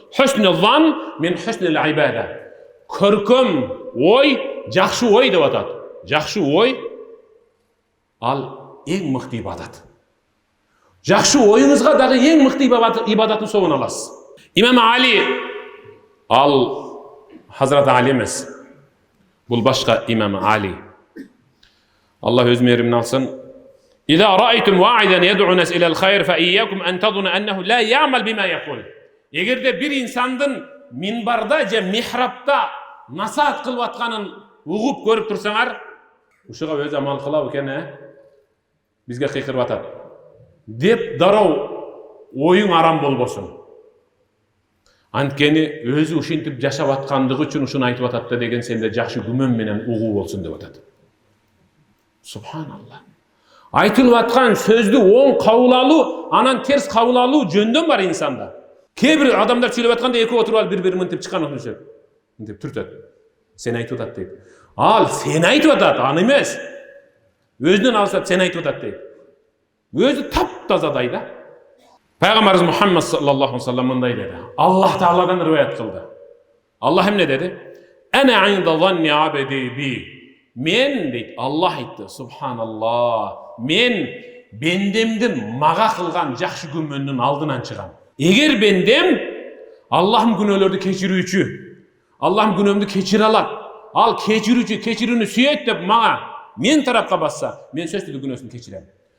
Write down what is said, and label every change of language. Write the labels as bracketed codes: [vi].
[ar] Хуснул зан мин хуснул ибада. [ky] Көркөм ой, жакшы ой деп атат. Жакшы ой ал эң мыкты ибадат. Жакшы оюңузга дагы эң мыкты ибадатын соон аласыз. Имам Али, ал Хазрат Али эмес. Бул башка Имам Али. Аллах өз мээримин алсын. [ar] إذا رأيتم واعدا يدعو الناس إلى الخير فإياكم أن تظن أنه لا يعمل بما يقول. [ky] Эгерде бир инсандын минбарда же михрабта насаат кылып атканын угуп көрүп турсаңар, ушуга өзү амал кылабы экен, бизге кыйкырып атат деп дароо оюң арам болбосун. Анткени өзү ушинтип жашап аткандыгы үчүн ушуну айтып атат да деген сенде жакшы күмөн менен угуу болсун деп атат. Субханалла. Айтылып аткан сөздү оң кабыл алуу, анан терс кабыл алуу жөндөн бар инсанда. Кээ бир адамдар сүйлөп атканда экөө отуруп алып бири-бири мынтип чыккан өтүнүшөт. Мынтип түртөт. Сен айтып атат дейт. Ал сен айтып атат, аны эмес. Өзүнөн алсап сен айтып атат дейт. Өзү таптазадай да. Пайгамбарыбыз Мухаммад саллаллаху алейхи ва саллям мындай деди. Аллах Тааладан риваят кылды. Аллах эмне деди? [ar] Ана инда занни абди би. [ky] Мен дейт, Аллах айтты, субханаллах. Мен бендемдин мага кылган жакшы күмөндүн алдынан чыгам. Эгер бендем Аллахым күнөөлөрдү кечирүүчү, Аллахым күнөөмдү кечире алат, ал кечирүүчү, кечирүүнү сүйөт деп мага мен тарапка басса, мен сөзсүз күнөөсүн кечирем.